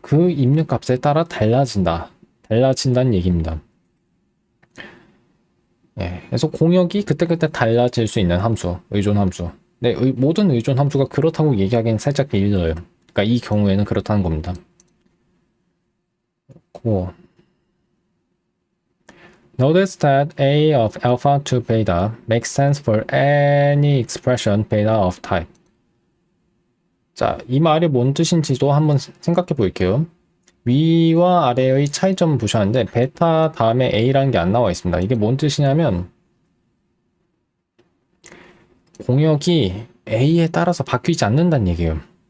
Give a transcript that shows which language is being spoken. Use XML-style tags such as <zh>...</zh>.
<ko>그 입력값에 따라 달라진다는 얘기입니다. 예, 그래서 공역이 그때그때 달라질 수 있는 함수, 의존 함수. 네, 모든 의존 함수가 그렇다고 얘기하기는 살짝 일러요. 그러니까 이 경우에는 그렇다는 겁니다. 고.</ko> <en>Notice that A of alpha to beta makes sense for any expression beta of type.</en> <ko>자, 이 말이 뭔 뜻인지도 한번 생각해 볼게요. 위와 아래의 차이점을 보셨는데 베타 다음에 A라는 게 안 나와 있습니다. 이게 뭔 뜻이냐면 공역이 A에 따라서 바뀌지 않는다는 얘기예요.</ko>